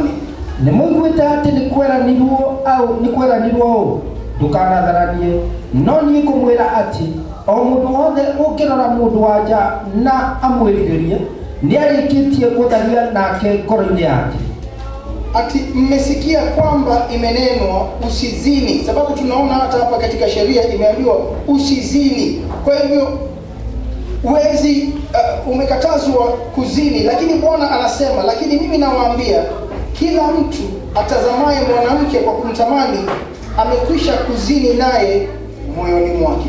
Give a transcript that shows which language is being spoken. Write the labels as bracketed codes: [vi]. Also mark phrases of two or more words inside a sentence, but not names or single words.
[ki] Nimwiguite ati nikweranirwo ndukanatharanie, no niĩ ngũmwĩra ati o mũndũ wothe ũngĩrora mũndũ wanja na amwĩrirĩrie nĩarĩkĩtie gũtharia nake ngoro-inĩ yake. [sw] Ati mmesikia kwamba imenenwa usizini, sababu tunaona hata hapa katika sheria imeambiwa usizini. Kwa hivyo uwezi umekatazwa kuzini, lakini Bwana anasema, lakini mimi nawaambia kila mtu atazamaye mwanamke kwa kumtamani amekwisha kuzini naye moyoni mwake.